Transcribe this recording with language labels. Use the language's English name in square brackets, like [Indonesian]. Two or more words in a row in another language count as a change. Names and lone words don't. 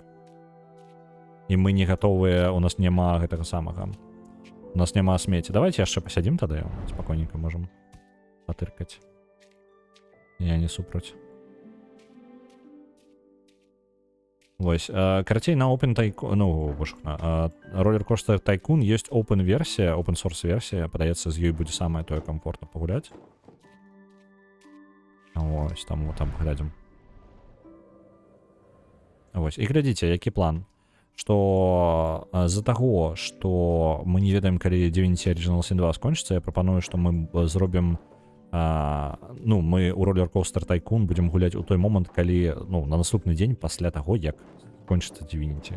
[Belarusian] І мы не гатовыя, у нас няма гэтага самага. У нас няма смеці. Давайте яшчэ пасядзім тады, спакойненька можам патыркаць. Я не супраць. Вось, карацей, на Open Tycoon, ну, Roller Coaster Tycoon ёсць open версія, [English] open source [Belarusian] версія, падаецца, з ёй будзе самае тое комфортна пагуляць. Вось, там глядзім. Вось, і глядзіце, які план. Што з-за таго, што мы не ведаем, калі Divinity Original Sin 2 скончыцца, я прапаную, што мы зробім, ну, мы ў Roller Coaster Tycoon будзем гуляць у той момант, калі, ну, на наступны дзень пасля таго, як скончыцца Divinity.